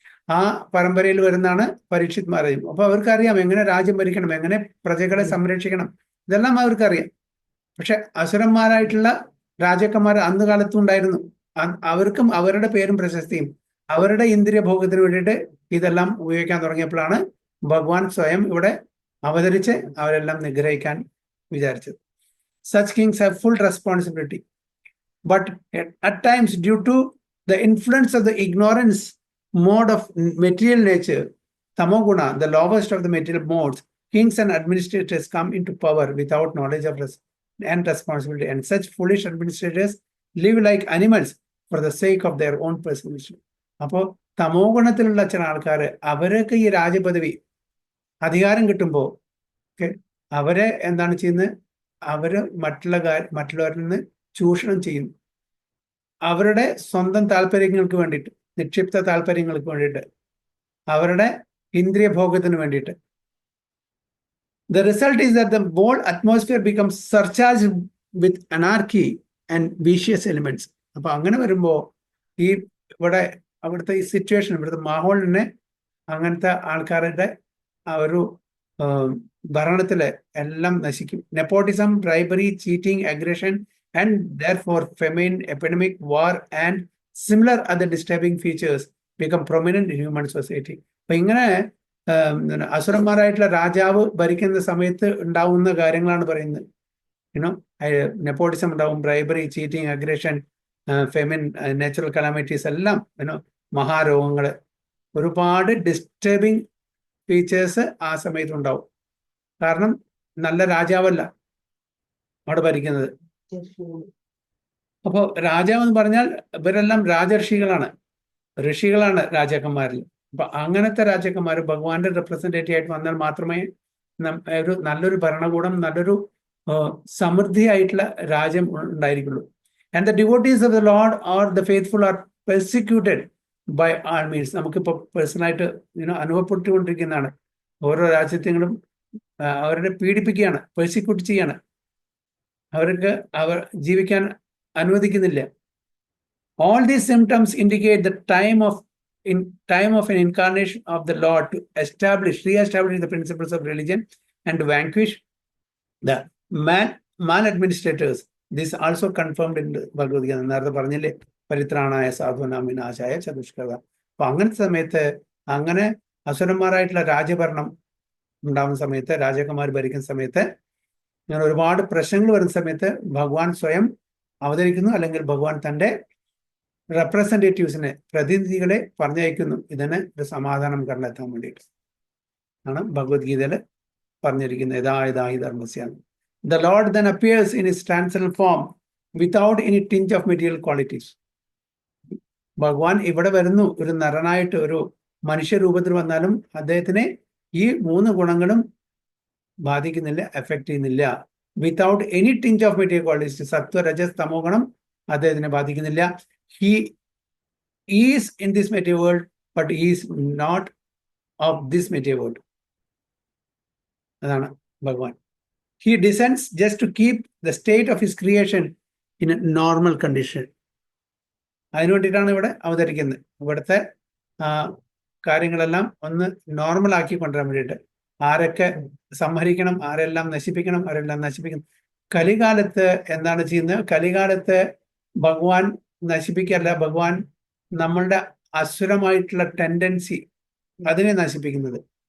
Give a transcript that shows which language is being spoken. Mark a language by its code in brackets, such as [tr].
[ml] ആ പരമ്പരയിൽ വരുന്നതാണ് പരീക്ഷിത് മഹാരാജൻ. അപ്പൊ അവർക്കറിയാം എങ്ങനെ രാജ്യം ഭരിക്കണം, എങ്ങനെ പ്രജകളെ സംരക്ഷിക്കണം, ഇതെല്ലാം അവർക്കറിയാം. പക്ഷെ അസുരന്മാരായിട്ടുള്ള രാജാക്കന്മാർ അന്ന് കാലത്തും ഉണ്ടായിരുന്നു. അവർക്കും അവരുടെ പേരും പ്രശസ്തിയും അവരുടെ ഇന്ദ്രിയ ഭോഗത്തിന് വേണ്ടിയിട്ട് ഇതെല്ലാം ഉപയോഗിക്കാൻ തുടങ്ങിയപ്പോഴാണ് ഭഗവാൻ സ്വയം ഇവിടെ അവതരിച്ച് അവരെല്ലാം നിഗ്രഹിക്കാൻ വിചാരിച്ചത്. [en] Such kings have full responsibility, but at times due to the influence of the ignorance mode of material nature, tamoguna, the lowest of the material modes, kings and administrators come into power without knowledge of and responsibility, and such foolish administrators live like animals for the sake of their own preservation. [ml] അപ്പോൾ തമോ ഗുണത്തിലുള്ള ചില ആൾക്കാർ അവരൊക്കെ ഈ രാജപദവി അധികാരം കിട്ടുമ്പോൾ അവരെ എന്താണ് ചെയ്യുന്നത്? അവര് മറ്റുള്ളവരിൽ നിന്ന് ചൂഷണം ചെയ്യുന്നു. അവരുടെ സ്വന്തം താല്പര്യങ്ങൾക്ക് വേണ്ടിയിട്ട്, നിക്ഷിപ്ത താല്പര്യങ്ങൾക്ക് വേണ്ടിയിട്ട്, അവരുടെ ഇന്ദ്രിയ ഭോഗത്തിന് വേണ്ടിയിട്ട്. [en] The result is that the whole atmosphere becomes surcharged with anarchy and vicious elements. [ml] അപ്പൊ അങ്ങനെ വരുമ്പോ ഈ അവിടുത്തെ ഈ സിറ്റുവേഷൻ, ഇവിടുത്തെ മാഹോളിനെ അങ്ങനത്തെ ആൾക്കാരുടെ ആ ഒരു ഭരണത്തില് എല്ലാം നശിക്കും. [en] Nepotism, bribery, cheating, aggression and therefore famine, epidemic, war and similar other disturbing features become prominent in human society. [ml] അപ്പൊ ഇങ്ങനെ അസുരന്മാരായിട്ടുള്ള രാജാവ് ഭരിക്കുന്ന സമയത്ത് ഉണ്ടാവുന്ന കാര്യങ്ങളാണ് പറയുന്നത്. യുനോ നെപ്പോട്ടിസം ഉണ്ടാവും, bribery, cheating, aggression, Femin, natural calamities എല്ലാം, മഹാരോഗങ്ങള്, ഒരുപാട് ഡിസ്റ്റർബിങ് ഫീച്ചേഴ്സ് ആ സമയത്ത് ഉണ്ടാവും. കാരണം നല്ല രാജാവല്ല അവിടെ ഭരിക്കുന്നത്. അപ്പോൾ രാജാവ് എന്ന് പറഞ്ഞാൽ ഇവരെല്ലാം രാജർഷികളാണ്, ഋഷികളാണ് രാജാക്കന്മാരിൽ. അപ്പൊ അങ്ങനത്തെ രാജാക്കന്മാർ ഭഗവാന്റെ റെപ്രസെന്റേറ്റീവ് ആയിട്ട് വന്നാൽ മാത്രമേ ഒരു നല്ലൊരു ഭരണകൂടം, നല്ലൊരു സമൃദ്ധിയായിട്ടുള്ള രാജ്യം ഉണ്ടായിരിക്കുള്ളൂ. [en] And the devotees of the lord or the faithful are persecuted by all means. [ml] നമുക്കിപ്പോൾ പേഴ്സണലായിട്ട് അനുഭവപ്പെട്ടുകൊണ്ടിരിക്കുന്നതാണ്. ഓരോ രാജ്യത്തെങ്കിലും അവരെ പീഡിപ്പിക്കുകയാണ്, പെർസിക്യൂട്ട് ചെയ്യാണ്, അവർക്ക് അവർ ജീവിക്കാൻ അനുവദിക്കുന്നില്ല. [en] All these symptoms indicate the time of an incarnation of the Lord to re-establish the principles of religion and to vanquish the maladministrators. This also confirmed in Bhagavad Gita. [ml] നേരത്തെ പറഞ്ഞില്ലേ, [sa] പരിത്രാണായ സാധൂനാം വിനാശായ ചതുഷ്കൃത. [ml] അപ്പൊ അങ്ങനത്തെ സമയത്ത്, അങ്ങനെ അസുരന്മാരായിട്ടുള്ള രാജഭരണം ഉണ്ടാകുന്ന സമയത്ത്, രാജാക്കന്മാർ ഭരിക്കുന്ന സമയത്ത്, അങ്ങനെ ഒരുപാട് പ്രശ്നങ്ങൾ വരുന്ന സമയത്ത് ഭഗവാൻ സ്വയം അവതരിക്കുന്നു, അല്ലെങ്കിൽ ഭഗവാൻ തൻ്റെ റെപ്രസെന്റേറ്റീവ്സിനെ, പ്രതിനിധികളെ പറഞ്ഞയക്കുന്നു. ഇതിന് ഒരു സമാധാനം കണ്ടെത്താൻ വേണ്ടിയിട്ട് ആണ് ഭഗവത്ഗീതയിൽ പറഞ്ഞിരിക്കുന്നത്. യഥാ ധർമ്മസ്യാണ്. [en] The Lord then appears in his transcendental form without any tinge of material qualities. [ml] ഭഗവാൻ ഇവിടെ വരുന്നു, ഒരു നരനായിട്ട്, ഒരു മനുഷ്യരൂപത്തിൽ വന്നാലും അദ്ദേഹത്തിനെ ഈ 3 ഗുണങ്ങളും ബാധിക്കുന്നില്ല, എഫക്ട് ചെയ്യുന്നില്ല. [en] without any tinge of material qualities, [ml] സത്വ രജസ് തമോ ഗുണം അദ്ദേഹത്തിനെ ബാധിക്കുന്നില്ല. [en] He is in this material world, but he is not of this material world. [ml] അതാണ് ഭഗവാൻ. [en] He descends just to keep the state of his creation in a normal condition. [ml] അതിനു വേണ്ടിയിട്ടാണ് ഇവിടെ അവതരിക്കുന്നത്. ഇവിടുത്തെ കാര്യങ്ങളെല്ലാം ഒന്ന് നോർമൽ ആക്കി കൊണ്ടുവരാൻ വേണ്ടിയിട്ട്. ആരൊക്കെ സംഹരിക്കണം, ആരെല്ലാം നശിപ്പിക്കണം, ആരെല്ലാം നശിപ്പിക്കണം. കലികാലത്ത് എന്താണ് ചെയ്യുന്നത്? കലികാലത്ത് ഭഗവാൻ നശിപ്പിക്കല്ല, ഭഗവാൻ നമ്മളുടെ അസുരമായിട്ടുള്ള ടെൻഡൻസി അതിനെ നശിപ്പിക്കുന്നത്.